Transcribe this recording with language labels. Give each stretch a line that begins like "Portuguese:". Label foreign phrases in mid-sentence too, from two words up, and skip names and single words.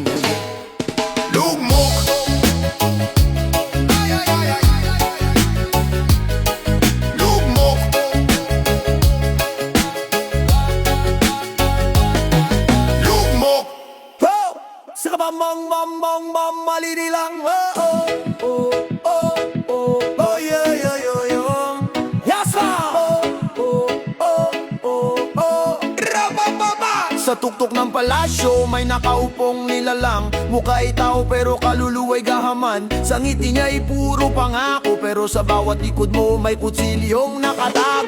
Filipino: Lugmok, lugmok, lugmok. Oh! Sa kabamang malinilang. Oh, oh, oh, oh, oh, oh, yeah, yeah, yeah, yeah.
English: Yes, ma'am! Oh, oh, oh, oh, oh. Rabababa!
Filipino: Sa tuktok ng palasyo, may nakaupong nilalang. Mukha'y tao pero kaluluwa'y gahaman. Sa ngiti niya'y puro pangako, pero sa bawat likod mo may kutsilyong nakatago.